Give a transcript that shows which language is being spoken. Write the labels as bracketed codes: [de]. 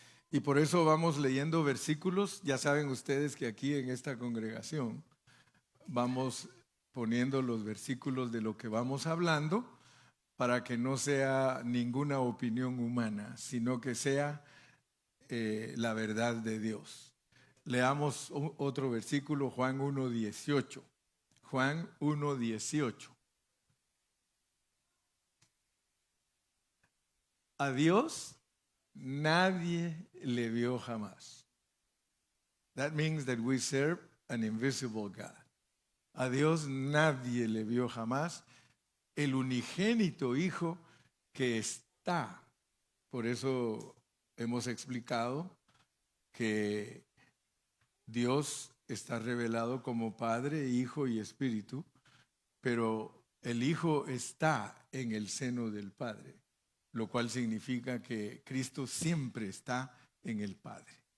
[es] Y por eso vamos leyendo versículos. Ya saben ustedes que aquí en esta congregación vamos poniendo los versículos de lo que vamos hablando para que no sea ninguna opinión humana, sino que sea la verdad de Dios. Leamos otro versículo, Juan 1:18. Juan 1:18. A Dios nadie le vio jamás. [en] That means that we serve an invisible God. [es] A Dios nadie le vio jamás, el unigénito Hijo que está. Por eso hemos explicado que Dios está revelado como Padre, Hijo y Espíritu, pero el Hijo está en el seno del Padre, lo cual significa que Cristo siempre está en el Padre.